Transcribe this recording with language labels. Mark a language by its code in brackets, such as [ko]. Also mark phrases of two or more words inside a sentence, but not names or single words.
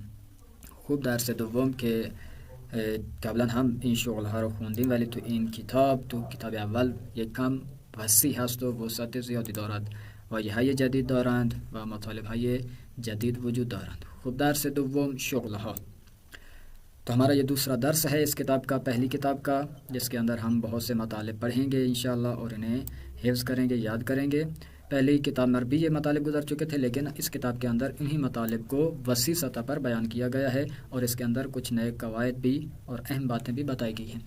[fa] خوب درس دوم که قبلا هم این شغل ها رو خوندیم، ولی تو این کتاب، تو کتاب اول یک کم وسیع هست و وسعت زیادی دارد، واژه های جدید دارند و مطالب های جدید وجود دارند. خب درس دوم شغل ها. [ur] تو ہمارا یہ دوسرا درس ہے اس کتاب کا، پہلی کتاب کا، جس کے اندر ہم بہت سے مطالب پڑھیں گے ان شاء اللہ اور انہیں حفظ کریں گے، یاد کریں گے. پہلی کتاب میں بھی یہ مطالب گزر چکے تھے، لیکن اس کتاب کے اندر انہی مطالب کو وسیع سطح پر بیان کیا گیا ہے اور اس کے اندر کچھ نئے قواعد بھی اور اہم باتیں بھی بتائی گئی ہیں.